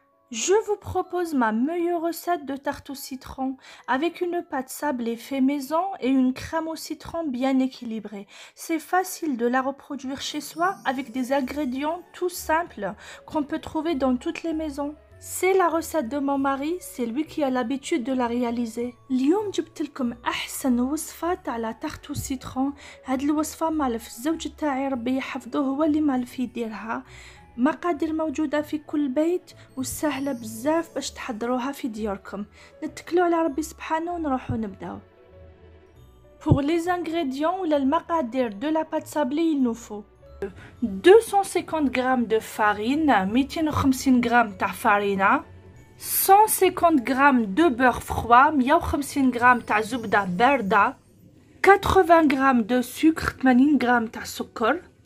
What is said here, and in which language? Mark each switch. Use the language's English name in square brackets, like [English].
[French] Je vous propose ma meilleure recette de tarte au citron avec une pâte sablée fait maison et une crème au citron bien équilibrée. C'est facile de la reproduire chez soi avec des ingrédients tout simples qu'on peut trouver dans toutes les maisons. C'est la recette de mon mari, c'est lui qui a l'habitude de la réaliser. [Arabic] اليوم جبت لكم احسن وصفه تاع [French] لا تارت السيترون. [Arabic] هاد الوصفه مالف الزوج تاعي ربي يحفظه هو اللي مالف يديرها. مقادير موجوده في كل بيت وسهله بزاف باش تحضروها في دياركم. نتكلوا على ربي سبحانه ونروحوا نبداو. [French] Pour les ingrédients ou [Arabic] المقادير [French] de la pâte sablée, il nous faut 250 g de farine, 250 g de farine, 150 g de beurre froid, 150 g de [Arabic] زبدة باردة, [French] 80 g de sucre, 80 g de sucre,